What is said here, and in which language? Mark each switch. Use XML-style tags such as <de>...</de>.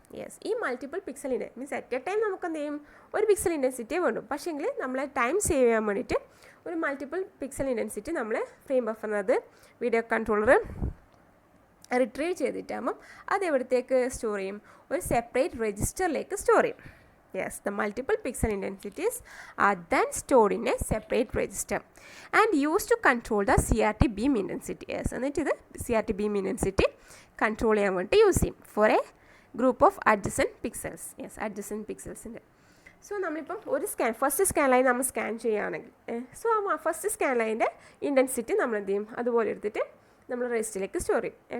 <ml>Yes, ഈ multiple pixel means</ml> <en>at a time</en> <ml>നമുക്ക് എന്ത് ചെയ്യും, ഒരു പിക്സൽ ഇൻറ്റൻസിറ്റിയെ വേണ്ടു. പക്ഷേങ്കിൽ നമ്മൾ ടൈം സേവ് ചെയ്യാൻ വേണ്ടിയിട്ട് ഒരു മൾട്ടിപ്പിൾ പിക്സൽ ഇൻറ്റൻസിറ്റി നമ്മൾ ഫ്രെയിം ബഫറിനത് വീഡിയോ കൺട്രോളർ റിട്രീവ് ചെയ്തിട്ടാകുമ്പം അത് എവിടത്തേക്ക് സ്റ്റോർ ചെയ്യും, ഒരു സെപ്പറേറ്റ് രജിസ്റ്ററിലേക്ക് സ്റ്റോർ ചെയ്യും.</ml> <en>Yes, the multiple pixel intensities are then stored in a separate register and used to control the CRT beam intensity.</en> <ml>Yes, എന്നിട്ട് ഇത് CRT beam intensity control ചെയ്യാൻ വേണ്ടി use ചെയ്യും</ml> <en>For a group of adjacent pixels.</en> <ml>Yes, adjacent പിക്സൽസിൻ്റെ. So നമ്മളിപ്പം ഒരു first scan line നമ്മൾ scan ചെയ്യുകയാണെങ്കിൽ so first scan ലൈൻ്റെ intensity നമ്മൾ എന്ത് ചെയ്യും, അതുപോലെ എടുത്തിട്ട് നമ്മൾ രജിസ്റ്ററിലേക്ക് സ്റ്റോർ ചെയ്യും.</ml>